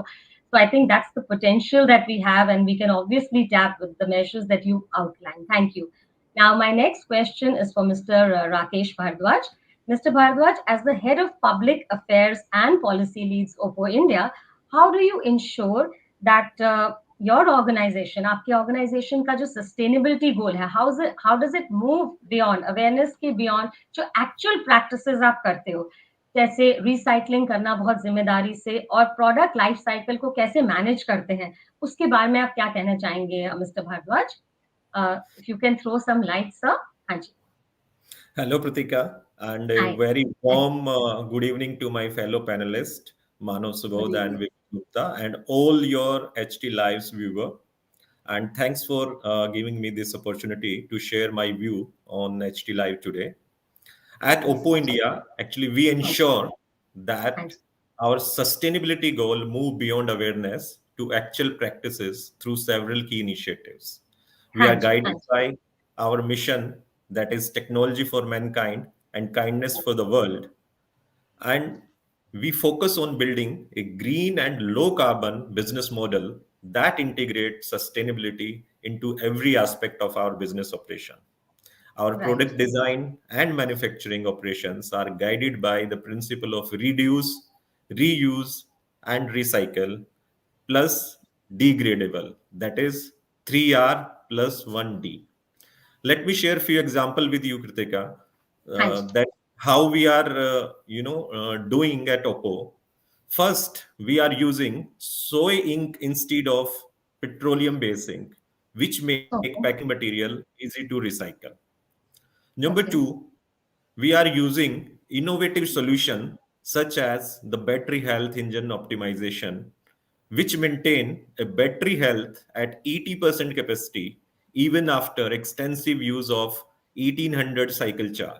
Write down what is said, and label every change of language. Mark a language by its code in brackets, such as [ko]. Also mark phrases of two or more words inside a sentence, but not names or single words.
[en] So I think that's the potential that we have, and we can obviously tap with the measures that you outlined. Thank you. Now, my next question is for Mr. Rakesh Bhardwaj. Mr. Bhardwaj, as the head of public affairs and policy leads Oppo India, how do you ensure that your organization, [hi] आपके organization का जो sustainability goal है, [en] how does it move beyond awareness [hi] के beyond जो [en] actual practices [hi] आप करते हो, जैसे recycling करना बहुत जिम्मेदारी से, और [en] product life cycle [hi] को कैसे manage करते हैं, उसके बारे में आप क्या कहना चाहेंगे, [en] Mr. Bhardwaj? If you can throw some light, sir. [hi] हाँ जी. [en] Hello, Pratika, and a Hi. very Thank warm good evening to my fellow panelists, Manav you. Good Subodh and evening. Vivek Gupta, and all your HT Lives viewer. And thanks for giving me this opportunity to share my view on HT Live today. At Yes. Oppo India, actually, we [hi] हाँ जी. [en] ensure [hi] हाँ [en] that [hi] जी. [en] our sustainability goal move beyond awareness to actual practices through several key initiatives. We [hi] हाँ [en] are [hi] जी. हाँ [en] guided [hi] जी. [en] by our mission, that is technology for mankind and kindness for the world. And we focus on building a green and low carbon business model that integrates sustainability into every aspect of our business operation. Our Right. product design and manufacturing operations are guided by the principle of reduce, reuse, and recycle plus degradable. That is 3R plus 1D. Let me share a few example with you, Kritika, [hi] हाँ जी. [en] that how we are, doing at Oppo. First, we are using soy ink instead of petroleum-based ink, which make packing Okay. material easy to recycle. Number Okay. two, we are using innovative solution such as the battery health engine optimization, which maintain a battery health at 80% capacity even after extensive use of 1800 cycle charge.